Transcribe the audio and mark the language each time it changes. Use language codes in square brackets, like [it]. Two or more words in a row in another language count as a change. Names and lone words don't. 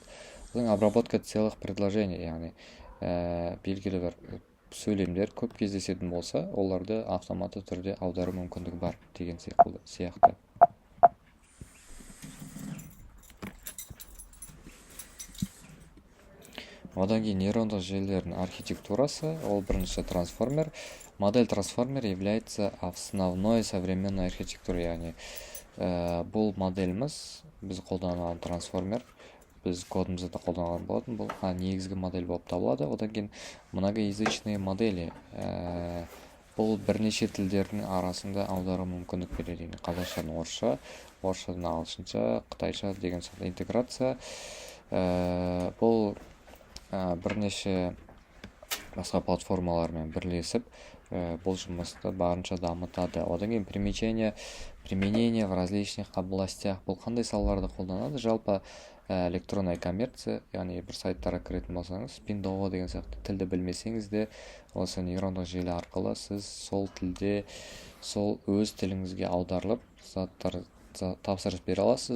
[ru] Обработка целых предложений, [kk] яғни белгілі бір сөйлемдер көп кездесетін болса, оларды автоматты түрде аудару мүмкіндігі бар деген сияқты. Одан кейін нейрондық желілердің архитектурасы, ол бірінші трансформер. [ru] Модель трансформер является основной современной архитектурой, [kk] яғни бұл моделіміз, біз қолданған трансформер, біз кодымызды да қолданған болатын, бұл негізгі модель болып табылады. Одан кейін [ru] многоязычные модели, [kk] бұл бірнеше тілдердің арасында аудару мүмкіндік береді. Қазақшадан орысша, орысшадан ағылшынша, қытайша деген сияқты интеграция. Бұл бірнеше басқа платформалармен бірлесіп, бұл жұмысты барынша дамытады. Одан кейін [ru] применение в различных областях. [kk] Бұл қандай салаларда қолданады? Жалпы [ru] электронная коммерция, [kk] яғни бір сайттарға кіретін болсаңыз, Pinduoduo деген сияқты тілді білмесеңіз де, осы нейрондық желі арқылы сіз сол тілде, сол өз тіліңізге аударылып, тапсырыс бере аласыз.